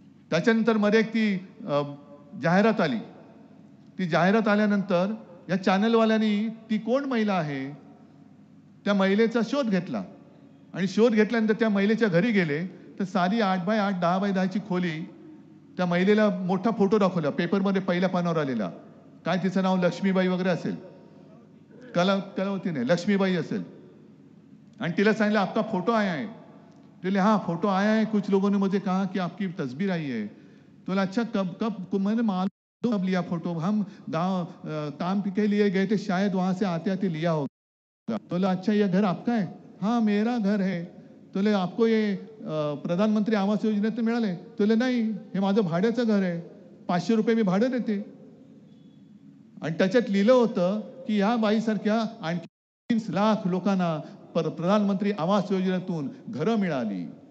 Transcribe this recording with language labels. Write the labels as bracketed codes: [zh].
[mr] त्याच्यानंतर मध्ये एक ती जाहिरात आली. ती जाहिरात आल्यानंतर या चॅनलवाल्यांनी ती कोण महिला आहे त्या महिलेचा शोध घेतला आणि शोध घेतल्यानंतर त्या महिलेच्या घरी गेले तर साधी 8x8 10x10 ची खोली. त्या महिलेला मोठा फोटो दाखवला पेपरमध्ये पहिल्या पानावर आलेला. काय तिचं नाव लक्ष्मीबाई वगैरे असेल, कलावती नाही, लक्ष्मीबाई असेल. आणि तिला सांगितलं [hi] आपका फोटो आया है. बोले हाँ फोटो आया है, कुछ लोगों ने मुझे कहा कि आपकी तस्वीर आई है. तो अच्छा कब कब मैंने मालूम कब लिया फोटो, हम गांव काम के लिए गए थे, शायद वहां से आते आते लिया होगा. तो अच्छा ये घर आपका है. हाँ मेरा घर है. तो आपको ये प्रधानमंत्री आवास [mr] योजनेत मिळाले. तो नाही, हे माझं भाड्याचं घर आहे, 500 रुपये मी भाडं देते. आणि त्याच्यात लिहिलं होतं की या बाईसारख्या आणखी 30 लाख लोकांना प्रधानमंत्री आवास योजनेतून घरं मिळाली.